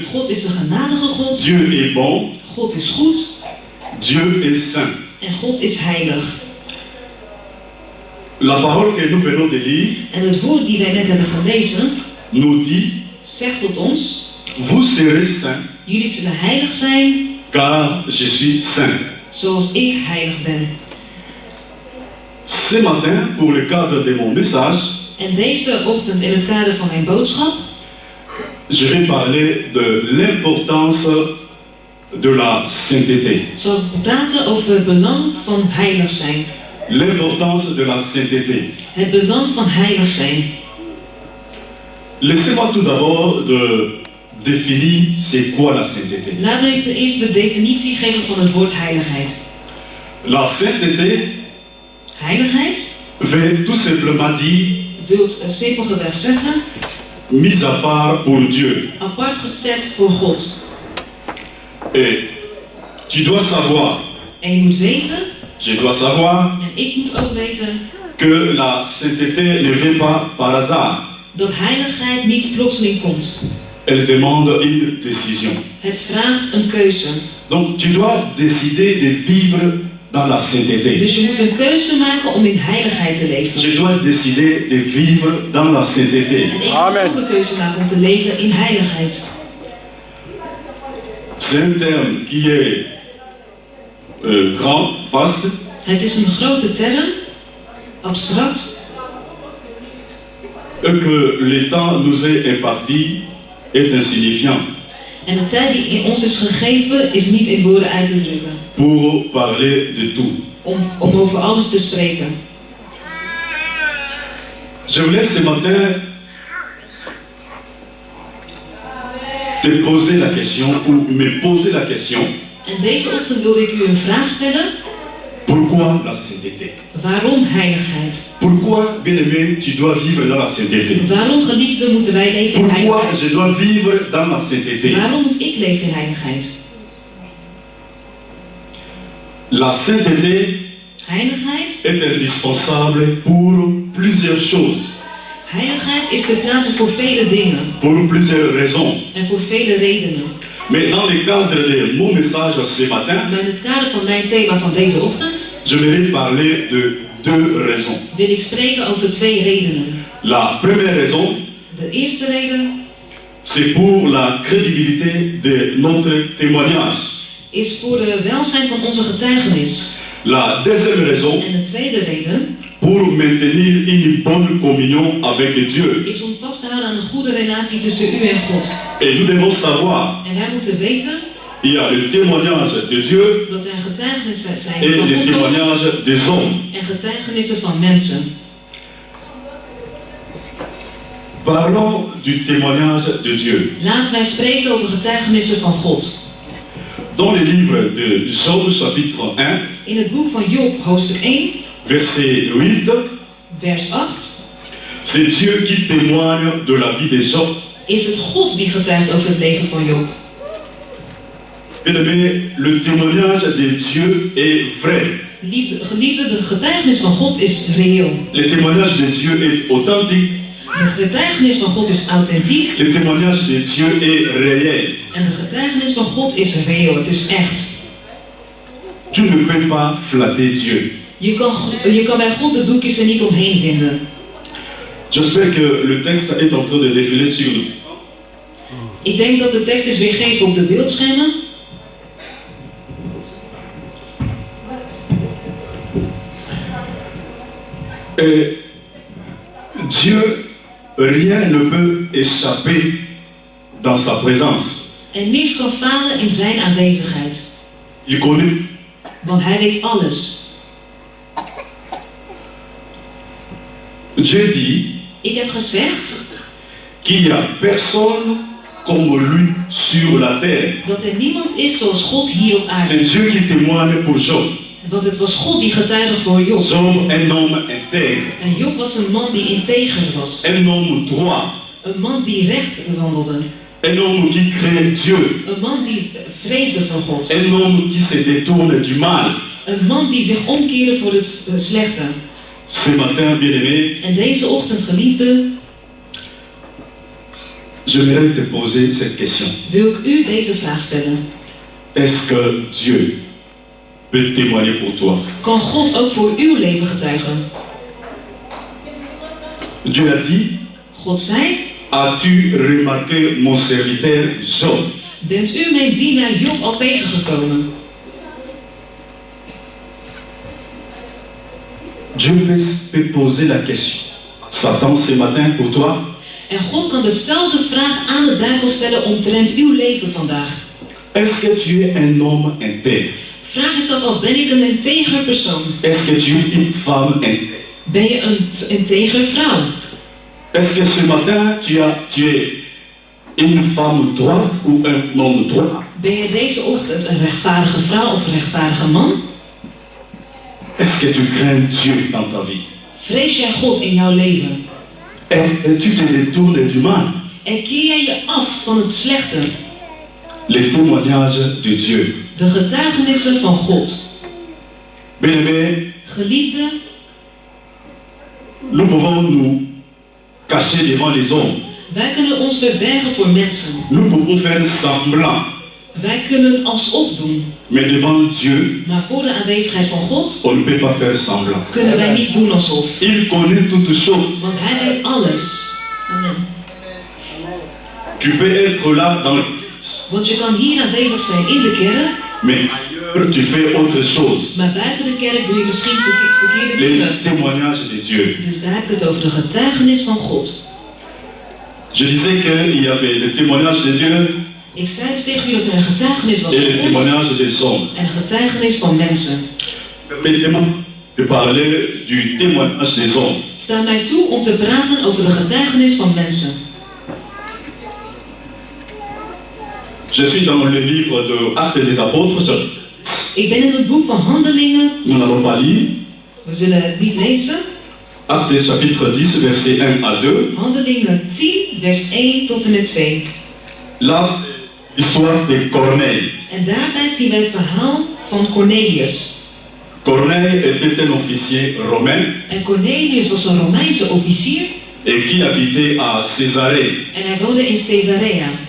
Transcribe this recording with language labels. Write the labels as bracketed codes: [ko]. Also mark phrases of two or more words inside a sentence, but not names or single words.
[nl] God is een genadige God, [fr] Dieu est bon, [nl] God is goed [fr] Dieu est saint. [nl] en God is heilig. [fr] La parole que nous venons de lire [nl] En het woord die wij net hebben gelezen, [fr] nous dit, [nl] zegt tot ons, [fr] vous serez saints, [nl] jullie zullen heilig zijn, [fr] car je suis saint. [nl] zoals ik heilig ben. [fr] Ce matin, pour le cadre de mon message, [nl] En deze ochtend in het kader van mijn boodschap [fr] je vais parler de l'importance de la sainteté. [nl] zal ik praten over het belang van heilig zijn. [fr] L'importance de la sainteté. [nl] Het belang van heilig zijn. [fr] Laissez-moi tout d'abord de définir c'est quoi la sainteté. [nl] Laat me ten eerste de definitie geven van het woord heiligheid. [fr] La sainteté [nl] Heiligheid [fr] veut tout simplement dire [nl] wil simpelweg zeggen, [fr] mise à part pour Dieu. [nl] apart gezet voor God. [fr] Et tu dois savoir, [nl] En je moet weten, [fr] je dois savoir [nl] en ik moet ook weten, [fr] que la sainteté ne vient pas par hasard. [nl] dat heiligheid niet plotseling komt. [fr] Elle demande une décision. [nl] Het vraagt een keuze. [fr] Donc tu dois décider de vivre dans la sainteté. [nl] Dus je moet een keuze maken om in heiligheid te leven. [fr] Je dois décider de vivre dans la sainteté. [nl] En ik moet ook een keuze maken om te leven in heiligheid. [fr] C'est un terme qui est grand, vaste, [nl] Het is een grote term, abstract, [fr] et que le temps nous est imparti est insignifiant [nl] en de tijd die in ons is gegeven is niet in woorden uit te drukken. [fr] pour parler de tout. [nl] Om over alles te spreken. [fr] Je voulais ce matin te poser la question, ou me poser la question, [nl] En deze ochtend wilde ik u een vraag stellen. [fr] pourquoi la sainteté? [nl] Waarom heiligheid? [fr] Pourquoi, bien-aimé, tu dois vivre dans la sainteté? [nl] Waarom, geliefden, moeten wij leven in [fr] Pourquoi [nl] heiligheid? [fr] je dois vivre dans la sainteté? [nl] Waarom moet ik leven in heiligheid? [fr] La sainteté [nl] Heiligheid? [fr] est indispensable pour plusieurs choses, [nl] Heiligheid is ter plaatse voor vele dingen. [fr] pour plusieurs raisons. [nl] En voor vele redenen. [fr] Mais dans le cadre de mon message ce matin, [nl] Maar in het kader van mijn thema van deze ochtend [fr] je vais parler de deux raisons. [nl] wil ik spreken over twee redenen. [fr] La première raison, [nl] De eerste reden [fr] c'est pour la crédibilité de notre témoignage. [nl] is voor de welzijn van onze getuigenis. [fr] La deuxième raison, [nl] En de tweede reden [fr] pour maintenir une bonne communion avec Dieu. [nl] is om vast te houden aan een goede relatie tussen u en God. [fr] Et nous devons savoir, [nl] En wij moeten weten [fr] il y a le témoignage de Dieu [nl] dat er getuigenissen zijn [fr] et [nl] van [fr] le [nl] God [fr] témoignage des hommes. [nl] en getuigenissen van mensen. [fr] Parlons du témoignage de Dieu. [nl] Laten wij spreken over getuigenissen van God. [fr] Dans le livre de Job chapitre 1, [nl] In het boek van Job, hoofdstuk 1, [fr] verset 8, [nl] vers 8, [fr] c'est Dieu qui témoigne de la vie de Job. [nl] is het God die getuigt over het leven van Job. [fr] Bien-aimé, le témoignage de Dieu est vrai. [nl] Geliefde, de getuigenis van God is reëel. [fr] Le témoignage de Dieu est authentique. [nl] De getuigenis van God is authentiek. [fr] Le témoignage de Dieu est réel. [nl] En de getuigenis van God is reëel. Het is echt. [fr] Tu ne peux pas flatter Dieu. [nl] Je kan bij God de doekjes er niet omheen vinden. [fr] J'espère que le texte est en train de défiler sur nous. [nl] Ik denk dat de tekst is weergegeven op de beeldschermen. [fr] Et Dieu, rien ne peut échapper dans sa présence. [nl] En niets kan falen in zijn aanwezigheid. [fr] Il connaît. [nl] Want hij weet alles. [fr] Dieu dit [nl] Ik heb gezegd [fr] qu'il n'y a personne comme lui sur la terre. [nl] dat er niemand is zoals God hier op aarde. [fr] C'est Dieu qui témoigne pour Job. [nl] Want het was God die getuigde voor Job. [fr] Job, un homme intègre. [nl] En Job was een man die integer was. [fr] Un homme droit. [nl] Een man die recht wandelde. [fr] Un homme qui craint Dieu. [nl] Een man die vreesde van God. [fr] Un homme qui se détourne du mal. [nl] Een man die zich omkeerde voor het slechte. [fr] Ce matin, bien-aimé, [nl] En deze ochtend, geliefde, [fr] j'aimerais te poser cette question. [nl] wil ik u deze vraag stellen. [fr] Est-ce que Dieu peut témoigner pour toi? [nl] Kan God ook voor uw leven getuigen? [fr] Dieu a dit, [nl] God zei, [fr] as-tu remarqué mon serviteur Job? [nl] bent u mijn dienaar Job al tegengekomen? [fr] Dieu peut poser la question. Satan, ce matin, pour toi, [nl] En God kan dezelfde vraag aan de duivel stellen omtrent uw leven vandaag. [fr] est-ce que tu es un homme intègre? [nl] Vraag jezelf af, ben ik een integer persoon? [fr] Est-ce que tu es une femme intègre? [nl] Ben je een integer vrouw? [fr] Est-ce que ce matin, tu es une femme droite ou un homme droit? [nl] Ben je deze ochtend een rechtvaardige vrouw of een rechtvaardige man? [fr] Est-ce que tu crains Dieu dans ta vie? [nl] Vrees jij God in jouw leven? [fr] Est-ce que tu te détournes du mal? [nl] En keer jij je af van het slechte? [fr] Les témoignages de Dieu. [nl] De getuigenissen van God. [fr] Bien-aimés, [nl] Geliefde, [fr] nous pouvons nous cacher devant les hommes. [nl] wij kunnen ons verbergen voor mensen. [fr] Nous pouvons faire semblant. [nl] Wij kunnen alsof doen. [fr] Mais devant Dieu, [nl] Maar voor de aanwezigheid van God [fr] on ne peut pas faire semblant. [nl] kunnen wij niet doen alsof. [fr] Il connaît toutes choses. [nl] Want hij weet alles. Amen. [fr] Tu peux être là dans l'église, [nl] Want je kan hier aanwezig zijn in de kerk, [fr] mais ailleurs tu fais autre chose. [nl] maar buiten de kerk doe je misschien verkeerde [fr] Les [nl] dingen. [fr] témoignages de Dieu. [nl] Dus daar heb ik het over de getuigenis van God. [fr] Je disais qu'il y avait le témoignage de Dieu [nl] Ik zei dus tegen u dat er een getuigenis was [fr] et le [nl] van God [fr] témoignage des hommes. [nl] en een getuigenis van mensen. [fr] Permettez-moi de parler du témoignage des hommes. [nl] Sta mij toe om te praten over de getuigenis van mensen. [fr] Je suis dans le livre de Actes des Apôtres. [nl] Ik ben in het boek van Handelingen. [fr] Nous n'allons pas lire. [nl] We zullen het niet lezen. [fr] Actes chapitre 10, verset 1 à 2. [nl] Handelingen 10, vers 1 tot en met 2. [fr] Là, c'est l'histoire de Corneille. [nl] En daarbij zien wij het verhaal van Cornelius. [fr] Corneille était un officier romain [nl] En Cornelius was een Romeinse officier [fr] et qui habitait à Césarée. [nl] en hij woonde in Caesarea.